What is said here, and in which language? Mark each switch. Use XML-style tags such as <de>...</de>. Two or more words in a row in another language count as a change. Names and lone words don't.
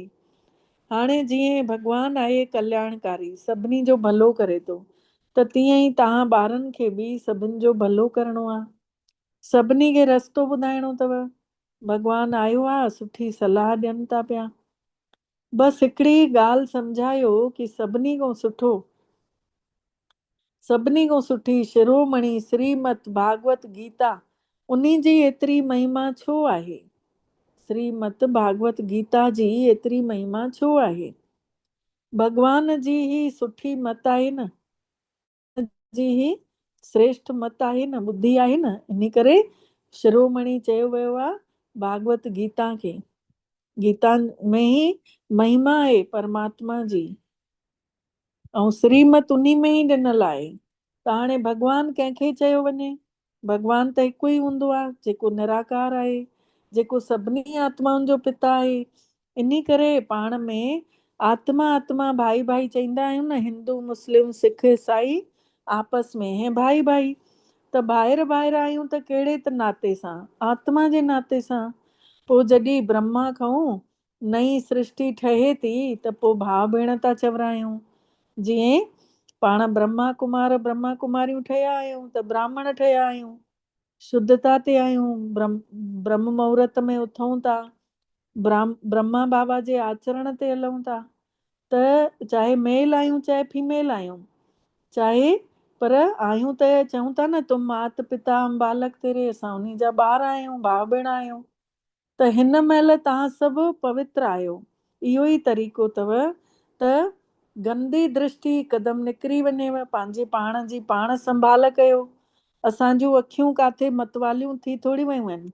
<sd>हाणे जीअं भॻवानु आहे कल्याणकारी, सभिनी जो भलो करे थो, त तीअं ई तव्हां ॿारनि खे बि सभिनि जो भलो करिणो आहे, सभिनी खे रस्तो ॿुधाइणो अथव। भॻवानु आयो आहे, सुठी सलाह ॾियनि था पिया। बसि हिकिड़ी ॻाल्हि सम्झायो कि सभिनी खां सुठो, सभिनी खां सुठी शिरोमणि श्रीमद भागवत गीता, उन्ही जी एतिरी महिमा छो आहे? श्रीमद भागवत गीता जी एतिरी महिमा छो आहे? भॻवान जी ही सुठी मत आहे न, जी ही श्रेष्ठ मत आहे न, बुद्धि आहे न, इन करे शिरोमणि चयो वियो आहे भागवत गीता खे। गीता में ही महिमा आहे परमात्मा जी, ऐं श्रीमत उन्ही में ई ॾिनल आहे। त हाणे भॻवानु कंहिंखे चयो वञे? भॻवानु त हिकु ई हूंदो आहे, जेको निराकार आहे, जेको सभिनी आत्माउनि जो पिता आहे। इन करे पाण में आत्मा आत्मा भाई भाई चईंदा आहियूं न,</sd> <hi>हिंदू मुस्लिम सिख ईसाई आपस में है भाई भाई।</hi> <sd>त ॿाहिरि ॿाहिरि आहियूं त कहिड़े त नाते सां? आत्मा जे नाते सां। पोइ जॾहिं ब्रह्मा खां नई सृष्टि ठहे थी त पोइ भाउ भेण था चवरायूं। जीअं पाण ब्रह्मा कुमार ब्रह्मा कुमारियूं ठहिया आहियूं त ब्राह्मण ठहिया आहियूं, शुद्धता ते आहियूं, ब्रह्म मुहूर्त में उथूं था, ब्रह्मा बाबा जे आचरण ते हलूं था। त चाहे मेल आहियूं चाहे फीमेल आहियूं, चाहे पर आहियूं त चऊं था न,</sd> <hi>तुम मात पिता हम बालक तेरे,</hi> <sd>असां उन्ही जा ॿार आहियूं, भाउ भेण आहियूं। त हिन महिल तव्हां सभु पवित्र आहियो। इहो ई तरीक़ो अथव त गंदी दृष्टि हिकदमि निकिरी वञेव, पंहिंजे पाण जी पाण संभाल कयो। असांजूं अखियूं काथे मतवालियूं थी थोरी वियूं आहिनि।</sd>